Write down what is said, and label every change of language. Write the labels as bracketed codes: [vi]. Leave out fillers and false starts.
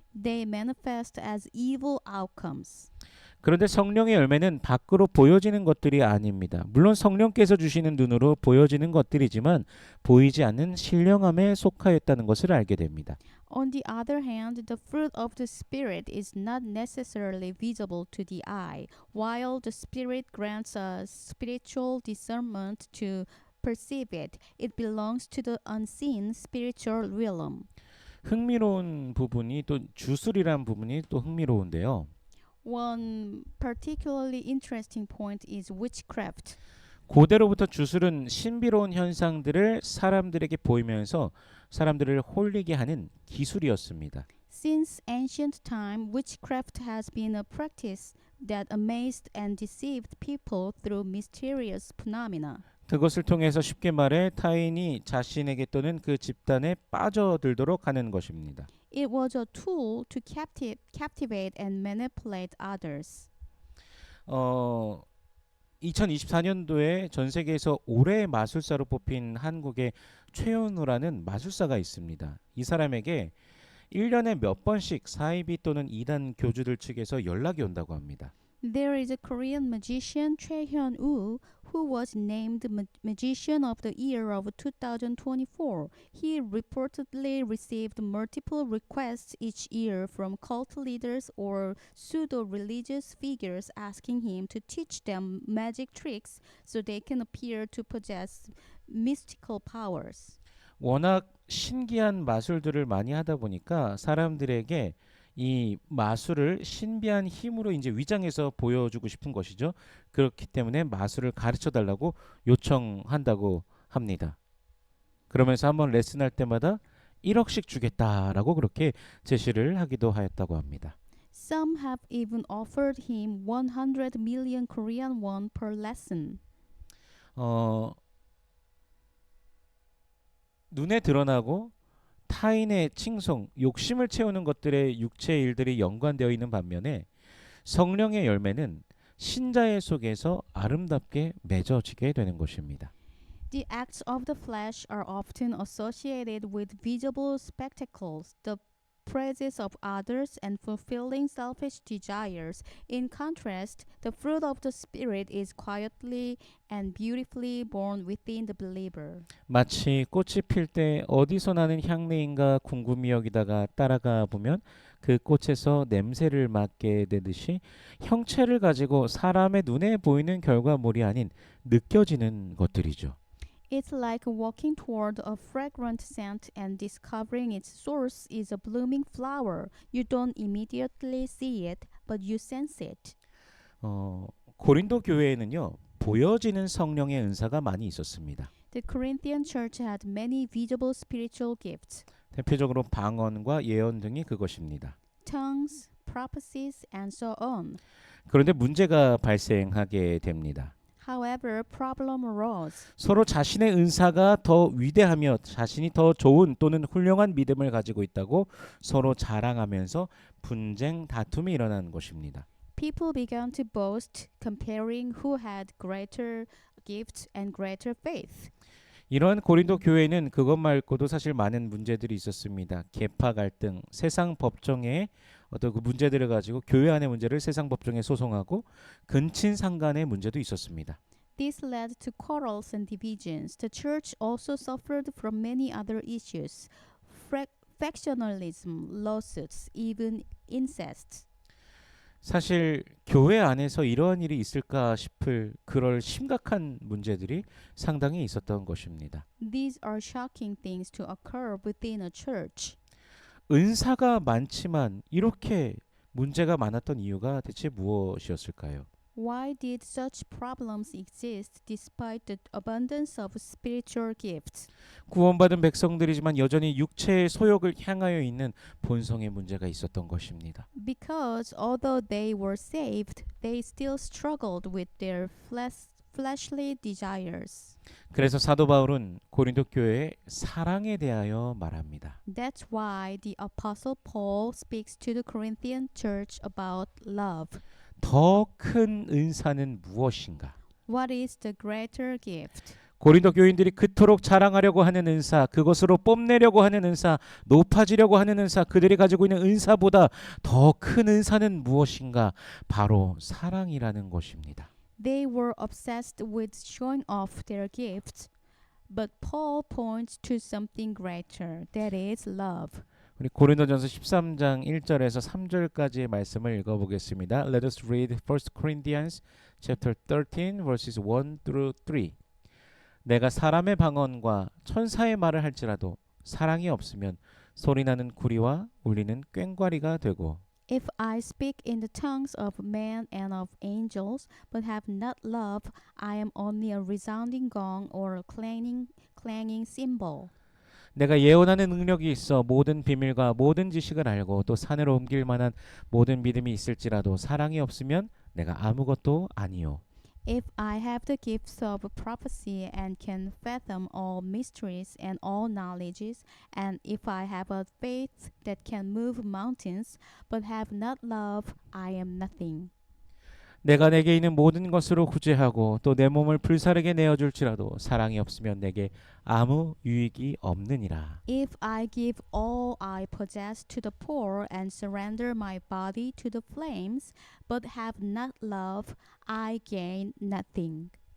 [en] They manifest as evil outcomes. [ko] 그런데 성령의 열매는 밖으로 보여지는 것들이 아닙니다. 물론 성령께서 주시는 눈으로 보여지는 것들이지만 보이지 않는 신령함에 속하였다는 것을 알게 됩니다. [en] On the other hand, the fruit of the Spirit is not necessarily visible to the eye, while the Spirit grants us spiritual discernment to perceive it. It belongs to the unseen spiritual realm. [ko] 흥미로운 부분이 또 주술이란 부분이 또 흥미로운데요. [en] One particularly interesting point is witchcraft. [ko] 고대로부터 주술은 신비로운 현상들을 사람들에게 보이면서 사람들을 홀리게 하는 기술이었습니다. [en] Since ancient time, witchcraft has been a practice that amazed and deceived people through mysterious phenomena. [ko] 그것을 통해서 쉽게 말해 타인이 자신에게 또는 그 집단에 빠져들도록 하는 것입니다. [en] It was a tool to captivate and manipulate others. [ko] 2024년도에 전 세계에서 올해의 마술사로 뽑힌 한국의 최현우라는 마술사가 있습니다. 이 사람에게 1년에 몇 번씩 사이비 또는 이단 교주들 측에서 연락이 온다고 합니다. [en] There is a Korean magician, Choi Hyun-woo, who was named Magician of the Year of 2024. He reportedly received multiple requests each year from cult leaders or pseudo-religious figures asking him to teach them magic tricks so they can appear to possess mystical powers. [ko] 워낙 신기한 마술들을 많이 하다 보니까 사람들에게 이 마술을 신비한 힘으로 이제 위장해서 보여주고 싶은 것이죠. 그렇기 때문에 마술을 가르쳐 달라고 요청한다고 합니다. 그러면서 한번 레슨할 때마다 1억씩 주겠다라고 그렇게 제시를 하기도 하였다고 합니다. [en] Some have even offered him 100 million Korean won per lesson. [ko] 눈에 드러나고 타인의 칭송, 욕심을 채우는 것들의 육체의 일들이 연관되어 있는 반면에 성령의 열매는 신자의 속에서 아름답게 맺어지게 되는 것입니다. [en] The acts of the flesh are often associated with visible spectacles, the praises of others, and fulfilling selfish desires. In contrast, the fruit of the Spirit is quietly and beautifully born within the believer. [ko] 마치 꽃이 필 때 어디서 나는 향내인가 궁금히 여기다가 따라가 보면 그 꽃에서 냄새를 맡게 되듯이 형체를 가지고 사람의 눈에 보이는 결과물이 아닌 느껴지는 것들이죠. [en] It's like walking toward a fragrant scent and discovering its source is a blooming flower. You don't immediately see it, but you sense it. [ko] 고린도 교회에는요 보여지는 성령의 은사가 많이 있었습니다. [en] The Corinthian church had many visible spiritual gifts. [ko] 대표적으로 방언과 예언 등이 그것입니다. [en] Tongues, prophecies, and so on. [ko] 그런데 문제가 발생하게 됩니다. [en] However, problem arose. [ko] 서로 자신의 은사가 더 위대하며 자신이 더 좋은 또는 훌륭한 믿음을 가지고 있다고 서로 자랑하면서 분쟁, 다툼이 일어나는 것입니다. [en] People began to boast, comparing who had greater gifts and greater faith. [ko] 이러한 고린도 교회는 그것 말고도 사실 많은 문제들이 있었습니다. 계파 갈등, 세상 법정의 어떤 그 문제들을 가지고 교회 안의 문제를 세상 법정에 소송하고 근친 상간의 문제도 있었습니다. [en] This led to quarrels and divisions. The church also suffered from many other issues, factionalism, lawsuits, even incest. [ko] 사실 교회 안에서 이러한 일이 있을까 싶을 그럴 심각한 문제들이 상당히 있었던 것입니다. [en] These are shocking things to occur within a church. [ko] 은사가 많지만 이렇게 문제가 많았던 이유가 대체 무엇이었을까요? [en] Why did such problems exist despite the abundance of spiritual gifts? [ko] 구원받은 백성들이지만 여전히 육체의 소욕을 향하여 있는 본성의 문제가 있었던 것입니다. [en] Because although they were saved, they still struggled with their fleshly desires. [ko] 그래서 사도 바울은 고린도 교회의 사랑에 대하여 말합니다. [en] That's why the Apostle Paul speaks to the Corinthian church about love. [ko] 더 큰 은사는 무엇인가? [en] What is the greater gift? [ko] 고린도 교인들이 그토록 자랑하려고 하는 은사, 그것으로 뽐내려고 하는 은사, 높아지려고 하는 은사, 그들이 가지고 있는 은사보다 더 큰 은사는 무엇인가? 바로 사랑이라는 것입니다. [en] They were obsessed with showing off their gifts, but Paul points to something greater, that is love. [ko] 우리 고린도전서 13장 1절에서 3절까지의 말씀을 읽어보겠습니다. [en] Let us read 1 Corinthians chapter 13 verses 1 through 3. [ko] 내가 사람의 방언과 천사의 말을 할지라도 사랑이 없으면 소리나는 구리와 울리는 꽹과리가 되고 [en] If I speak in the tongues of men and of angels, but have not love, I am only a resounding gong or a clanging cymbal. [ko] 내가 예언하는 능력이 있어 모든 비밀과 모든 지식을 알고 또 산으로 옮길 만한 모든 믿음이 있을지라도 사랑이 없으면 내가 아무것도 아니요. [en] If I have the gifts of prophecy and can fathom all mysteries and all knowledges, and if I have a faith that can move mountains, but have not love, I am nothing. [ko] 내가 내게 있는 모든 것으로 구제하고 또 내 몸을 불사르게 내어줄지라도 사랑이 없으면 내게 아무 유익이 없느니라. [en] If I give all I possess to the poor and surrender my body to the flames, but have not love, I gain nothing.